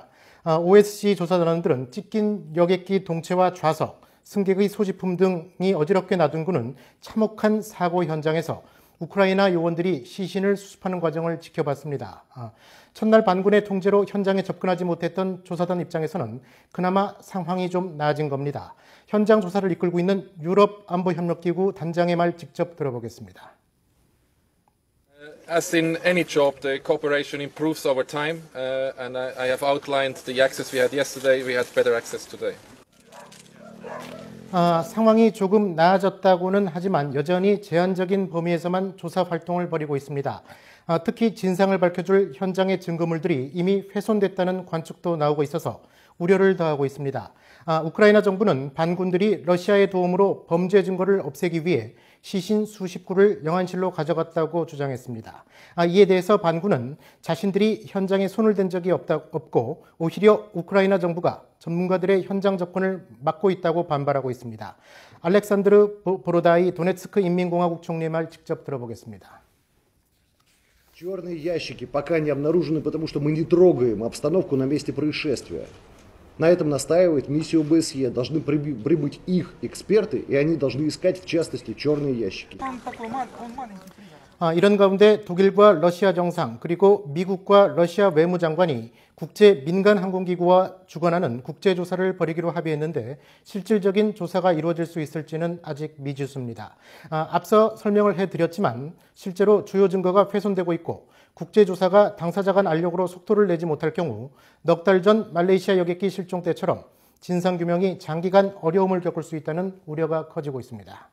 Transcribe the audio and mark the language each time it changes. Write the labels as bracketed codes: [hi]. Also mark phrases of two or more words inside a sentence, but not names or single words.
[ko] OSCE 조사단원들은 찢긴 여객기 동체와 좌석, 승객의 소지품 등이 어지럽게 놔둔 참혹한 사고 현장에서 우크라이나 요원들이 시신을 수습하는 과정을 지켜봤습니다. 첫날 반군의 통제로 현장에 접근하지 못했던 조사단 입장에서는 그나마 상황이 좀 나아진 겁니다. 현장 조사를 이끌고 있는 유럽 안보협력기구 단장의 말 직접 들어보겠습니다. [en] As in any job, the cooperation improves over time, and I have outlined the access we had yesterday. We had better access today. [ko] 상황이 조금 나아졌다고는 하지만 여전히 제한적인 범위에서만 조사 활동을 벌이고 있습니다. 특히 진상을 밝혀줄 현장의 증거물들이 이미 훼손됐다는 관측도 나오고 있어서 우려를 더하고 있습니다. 우크라이나 정부는 반군들이 러시아의 도움으로 범죄 증거를 없애기 위해 시신 수십 구를 영안실로 가져갔다고 주장했습니다. 이에 대해서 반군은 자신들이 현장에 손을 댄 적이 없고 오히려 우크라이나 정부가 전문가들의 현장 접근을 막고 있다고 반발하고 있습니다. 알렉산드르 보로다이 도네츠크 인민공화국 총리의 말 직접 들어보겠습니다. [ru] Черные ящики пока не обнаружены, потому что мы не трогаем обстановку на месте происшествия. На этом настаивает миссия ОБСЕ. Должны прибыть их эксперты, и они должны искать, в частности, черные ящики. [ko] 이런 가운데 독일과 러시아 정상 그리고 미국과 러시아 외무장관이 국제 민간 항공기구와 주관하는 국제조사를 벌이기로 합의했는데 실질적인 조사가 이루어질 수 있을지는 아직 미지수입니다. 앞서 설명을 해드렸지만 실제로 주요 증거가 훼손되고 있고 국제조사가 당사자 간 알력으로 속도를 내지 못할 경우 넉 달 전 말레이시아 여객기 실종 때처럼 진상규명이 장기간 어려움을 겪을 수 있다는 우려가 커지고 있습니다.